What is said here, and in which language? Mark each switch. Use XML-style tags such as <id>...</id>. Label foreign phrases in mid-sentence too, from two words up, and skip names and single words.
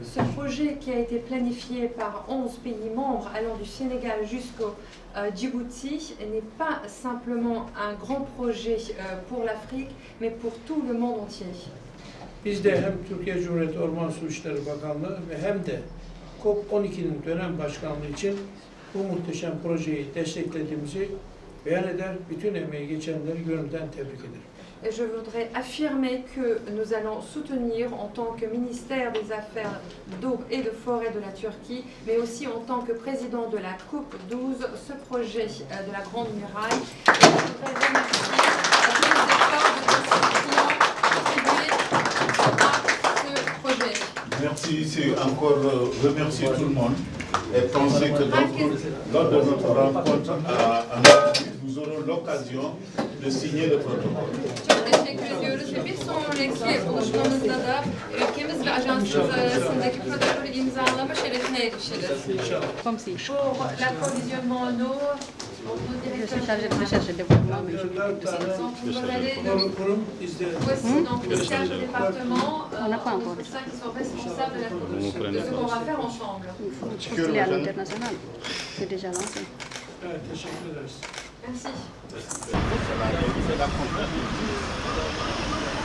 <fr>Ce projet qui a été planifié par 11 pays membres allant du Sénégal jusqu'au Djibouti n'est pas simplement un grand projet pour l'Afrique, mais pour tout le monde entier.</fr> <tr>Biz de hem Türkiye Cumhuriyeti Orman Su İşleri Bakanlığı ve hem de COP12'nin dönem başkanlığı için bu muhteşem projeyi desteklediğimizi beyan eder, bütün emeği geçenleri gönülden tebrik ederim.</tr> <fr>Et je voudrais affirmer que nous allons soutenir en tant que ministère des Affaires d'eau et de forêt de la Turquie, mais aussi en tant que président de la COP 12, ce projet de la Grande Muraille. Et je voudrais remercier tous les efforts de nos constituants contribués à ce projet. Merci, c'est encore remercier tout le monde et penser que lors de notre rencontre à Madrid, nous aurons l'occasion de signer le protocole.</fr> <tr>Çok teşekkür ediyoruz ve bir sonraki buluşmamızda da ülkemiz ve ajansımız arasındaki protokolü imzalama şerefine erişiriz.</tr> <fr>Comme si. Pour l'approvisionnement en eau, nos Je directeurs suis chargée de recherche et développement, mais je m'occupe de ça. voici donc les 4 départements, On n'a pas encore. ça qui sont responsables de de ce qu'on va faire ensemble. Il faut postuler à l'international. C'est déjà lancé.</fr> <tr>Evet, teşekkür ederiz.</tr> <fr>Merci. C'est la</fr>